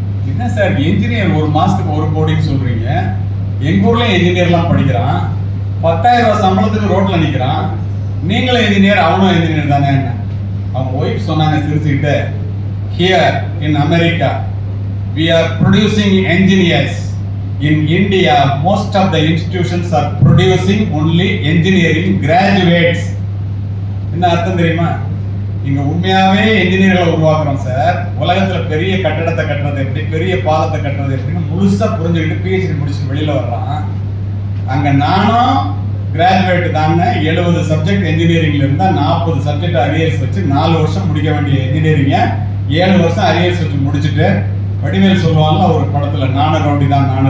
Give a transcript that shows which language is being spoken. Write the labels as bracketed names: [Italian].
[Tamil] என்ன sir engineer ஒரு மாசத்துக்கு 1 கோடின்னு சொல்றீங்க? எங்க ஊர்ல என்ஜினியர்லாம் படிக்கிறான், 10,000 ரூபாய் சம்பளத்துக்கு ரோட்ல நிக்கிறான். நீங்களும் என்ஜினியர், அவனும் என்ஜினியர் தானே? என்ன அவங்க ஒய்ஃப் சொன்னாங்க சிரிச்சுக்கிட்டு, [English] Here in America we are producing engineers. In India, most of the institutions are producing only engineering graduates. [Tamil] என்ன அர்த்தம் தெரியுமா? இங்க உண்மையாவே என்ஜினியர்களை உருவாக்குறோம் சார். உலகத்துல பெரிய கட்டடத்தை கட்டுறது எப்படி, பெரிய பாலத்தை கட்டுறது எப்படின்னு முழுசா புரிஞ்சுக்கிட்டு PhD முடிச்சு வெளியில வர்றான். அங்க நானும் கிராஜுவேட் தானே 70 சப்ஜெக்ட் என்ஜினியரிங்ல இருந்தா 40 சப்ஜெக்ட் அரியர்ஸ் வச்சு 4 வருஷம் முடிக்க வேண்டிய என்ஜினியரிங்க 7 வருஷம் அரியர்ஸ் வச்சு முடிச்சுட்டு வடிவேல் சொல்லுவாங்கல்ல ஒரு படத்துல நானும் ரவுடி தான்.